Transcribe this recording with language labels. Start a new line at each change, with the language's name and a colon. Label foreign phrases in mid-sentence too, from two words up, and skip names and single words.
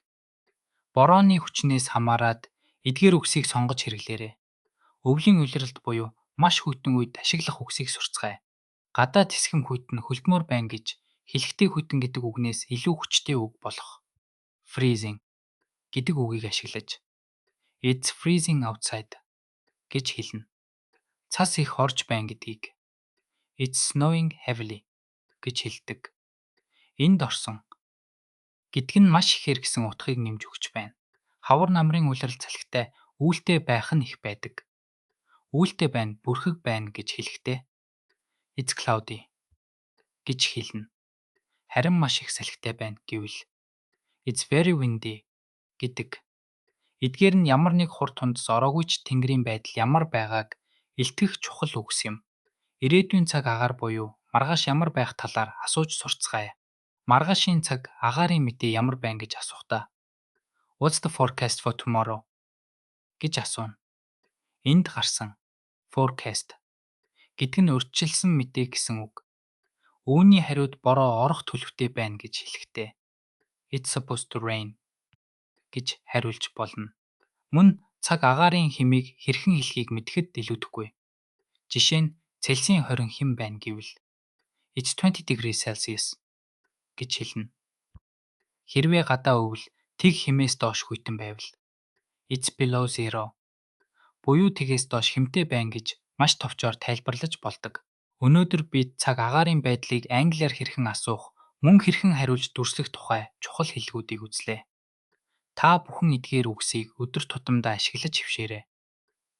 Mongolian: Борооны хүчнээс хамаарад эдгээр үгсийг сонгож хэрэглээрэй. Өвлийн улиралд буюу маш хүйтэн үед ашиглах үгсийг сурцгаая. Гадаад хэсхэм хүйтэн хөлдмөр байна гэж хэлэхтэй хүйтэн гэдэг үгнээс илүү хүчтэй үг болох freezing гэдэг үгийг ашиглаж
English: It's freezing outside
Mongolian: гэж хэлнэ. Цас их орж байна гэдгийг
English: It's snowing heavily
Mongolian: гэж хэлдэг. Энд орсон гэдг нь маш ихээр гэсэн утгыг нэмж өгч байна. Хавар намрын улирал салхитай үүлтэй байх нь их байдаг. Үүлтэй байна, бүрхэг байна гэж хэлэхдээ
English: It's cloudy
Mongolian: гэж хэлнэ. Харин маш их салхитай байна гэвэл
English: It's very windy
Mongolian: гэдэг. Эдгээр нь ямар нэг хур тундас ороогүй ч тэнгэрийн байдал ямар байгааг илтгэх чухал үгс юм. Ирээдүйн цаг агаар буюу маргааш ямар байх талаар асууж сурцгаая. Маргаашийн цаг агаарын мэдээ ямар байна гэж асуухдаа
English: What's the forecast for tomorrow
Mongolian: гэж асууна. Энд гарсан forecast гэдэг нь урьдчилсан мэдээ гэсэн үг. Үүний хариуд бороо орох төлөвтэй байна гэж хэлэхдээ
English: It's supposed to rain
Mongolian: гэж хариулж болно. Мөн цаг агаарын хэмийг хэрхэн хэлхийг мэдэхэд илүүдэхгүй. Жишээ нь Цельсийн 20 хэм байна гэвэл
English: It's 20 degrees Celsius
Mongolian: гэж хэлнэ. Хэрвээ гадаа өвөл тэг хэмээс доош хүйтэн байвал
English: It's below zero
Mongolian: буюу тэгээс доош хэмтэй байна гэж маш товчоор тайлбарлаж болдог. Өнөөдөр бид цаг агаарын байдлыг англиар хэрхэн асуух, мөн хэрхэн хариулж дүрслэх тухай чухал хэллэгүүдийг үзлээ. Та бүхэн эдгээр үгсийг өдөр тутамдаа ашиглаж хөвшөөрэй.